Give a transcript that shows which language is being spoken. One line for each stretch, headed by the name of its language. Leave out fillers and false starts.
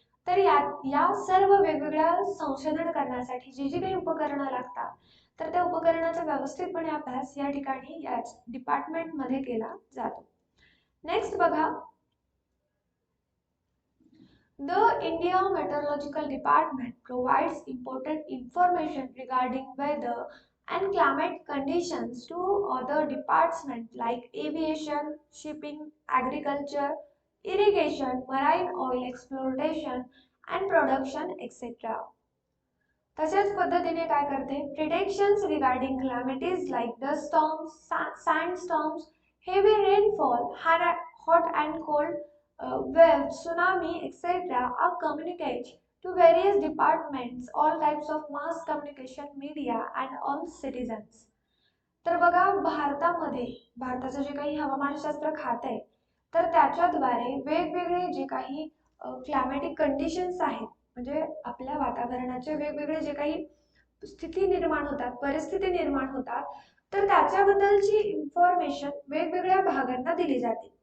Marathi: तर या सर्व वेगवेगळ्या संशोधन करण्यासाठी जी जी काही उपकरणं लागतात तर त्या उपकरणाचा व्यवस्थितपणे अभ्यास या ठिकाणी याच डिपार्टमेंटमध्ये केला जातो.
English: next
Marathi: बघा,
English: the India Meteorological Department provides important information regarding weather and climate conditions to other departments like aviation, shipping, agriculture, irrigation, marine oil exploitation and production, etc.
Marathi: तशाच पद्धतीने काय करते,
English: Predictions regarding calamities like dust storms, sandstorms, heavy rainfall, hot and cold waves, tsunami, etc. are communicated to various departments, all types of mass communication media and all citizens.
Marathi: तर बघा, भारताचं जे काही हवामानशास्त्र खातं आहे, तर त्याच्याद्वारे वेगवेगळे जे काही क्लायमॅटिक कंडिशन्स आहेत, म्हणजे आपल्या वातावरणाचे वेगवेगळे जे काही स्थिती निर्माण होतात, परिस्थिती निर्माण होतात, तर त्याच्याबद्दलची इन्फॉर्मेशन वेगवेगळ्या भागांना दिली जाते.